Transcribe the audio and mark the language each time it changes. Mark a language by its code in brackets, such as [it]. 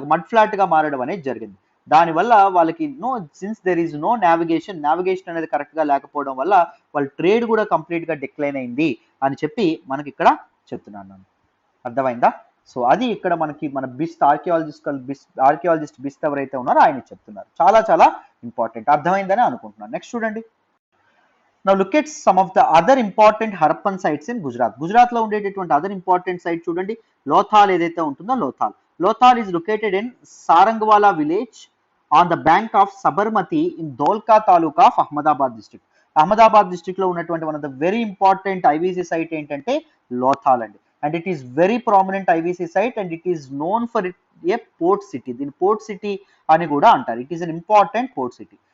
[te] ఒక mud flat గా మారడం అనేది జరిగింది. దానివల్ల వాళ్ళకి [en] since there is no navigation [te] అనేది కరెక్ట్ గా లేకపోవడం వల్ల వాళ్ళ ట్రేడ్ కూడా కంప్లీట్ గా డిక్లైన్ అయింది అని చెప్పి మనకి ఇక్కడ చెప్తున్నాను. అర్థమైందా? సో అది ఇక్కడ మనకి మన ఆర్కియాలజిస్ట్ బిస్ట్ ఎవరైతే ఉన్నారో ఆయన చెప్తున్నారు. చాలా చాలా ఇంపార్టెంట్. అర్థమైందని అనుకుంటున్నాను. నెక్స్ట్ చూడండి. [en] Now look at some of the other important Harappan sites in Gujarat. [te] Gujarat లో ఉండేటటువంటి అదర్ ఇంపార్టెంట్ సైట్ చూడండి. లోథాల్ ఏదైతే ఉంటుందో Lothal [en] is located in Sarangwala village on the bank of Sabarmati in Dholka taluka of Ahmedabad district. [te] Ahmedabad district లో ఉన్నటువంటి one of the very important IVC site ఏంటంటే లోథాల్ అండి. [en] And it is very prominent IVC site and it is known for it a port city. [te] దీని port city అని కూడా అంటారు. [en] It is an important port city.